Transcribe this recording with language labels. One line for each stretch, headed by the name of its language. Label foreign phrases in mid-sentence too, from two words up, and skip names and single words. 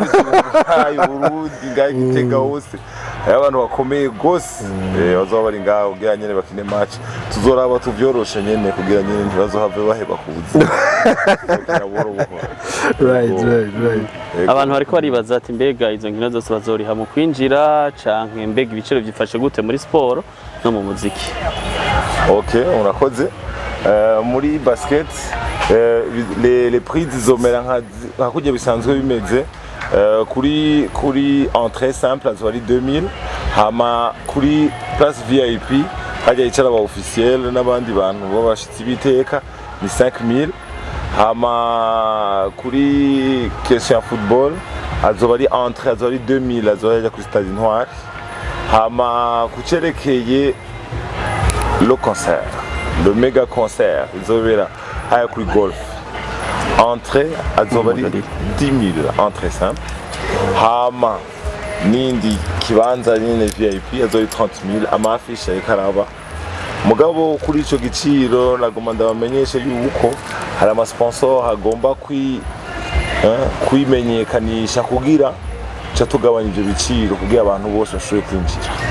Rundi: Burundi ngaho Gitega hose abantu bakomeye gose bazoba bari ngaho kugira nyene bakine match tuzoraba tuvyoroshe nyene kugira nyene ntibazohave baheba kubuza Right. abantu bariko baribaza ati mbega izo nkino zose bazoriha mu kwinjira canke mbega ibiciro byifashe gute muri sport no mu muziki. Ok, urakoze. Muri basket
French: les prix
Rundi: zizomera nka kujya bisanzwe bimeze kuri
French: entrée simple
Rundi: azoba ari 2000 hama kuri place VIP hajya yicara aba officiel n'abandi bantu babashitsi biteka ni 5000 hama kuri question football azoba ari entrée azoba ari 2000 azoba yajya kuri Stade Intwari hama kucerekeye
French: le concert, le méga concert,
Rundi: izobera haya kuri golf. Entrée azobari 10 000
French: entrée simple.
Rundi: Hama nindi kibanza nyine VIP azori 30 000 amafisha ikaraba. Mugabo kuri ico giciro nagomba ndabamenyeshe yuko hari ama sponsor agomba kwimenyekanisha kugira cha tugabanya ivyo biciro kugira abantu bose bashobore kwinjira.